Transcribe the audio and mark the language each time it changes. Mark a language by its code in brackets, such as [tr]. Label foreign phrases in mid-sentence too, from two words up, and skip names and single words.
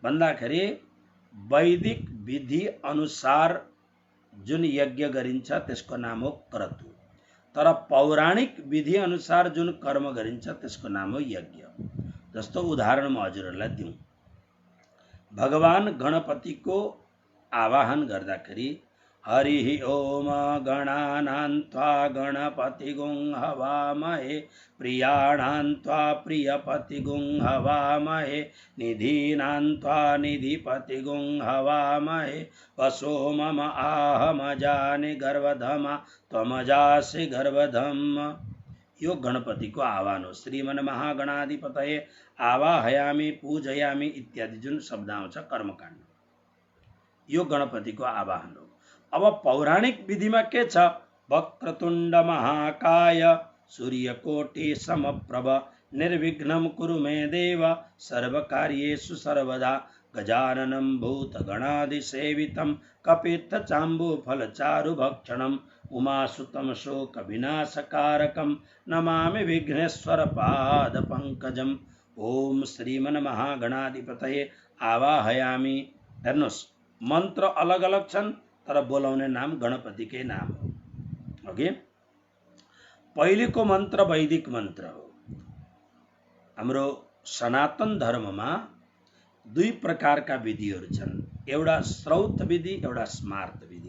[ne] भन्दाखेरि वैदिक विधि अनुसार जुन यज्ञ गरिन्छ त्यसको नाम हो क्रतु, तर पौराणिक विधि अनुसार जुन कर्म गरिन्छ त्यसको नाम हो यज्ञ। जस्तो उदाहरण म हजुरहरूलाई दिउँ, भगवान गणपतिको आवाहन गर्दाखेरि [sa] हरि ओम गणानां त्वा गणपतिगुं हवामहे प्रियाणां त्वा प्रियपतिगुं हवामहे निधीनां त्वा निधिपतिगुं हवामहे वसो मम आहमजानि गर्भधमा त्वमजासि गर्भधम। [ne] यो गणपतिको आह्वान हो। [sa] श्रीमन महागणाधिपतये आवाहयामि पूजयामि [ne] इत्यादि जुन शब्द आउँछ कर्मकाण्ड, यो गणपतिको आवाहन हो। अब पौराणिक विधिमा के छ? [sa] वक्रतुण्ड महाकाय सूर्यकोटि समप्रभ निर्विघ्नं कुरु मे देव सर्वकार्येषु सर्वदा गजाननं भूतगणाधिसेवितं कपित्थचाम्बूफलचारुभक्षणं उमासुतं शोकविनाशकारकं नमामि विघ्नेश्वर पादपङ्कजम्। ओम श्रीमन महागणाधिपतये आवाहयामि। [ne] हेर्नुहोस्, मन्त्र अलग अलग छन् तर बोलाउने नाम गणपतिकै नाम हो। ओके, पहिलेको मन्त्र वैदिक मन्त्र हो। हाम्रो सनातन धर्ममा दुई प्रकारका विधिहरू छन्, एउटा श्रौत विधि, एउटा स्मार्त विधि।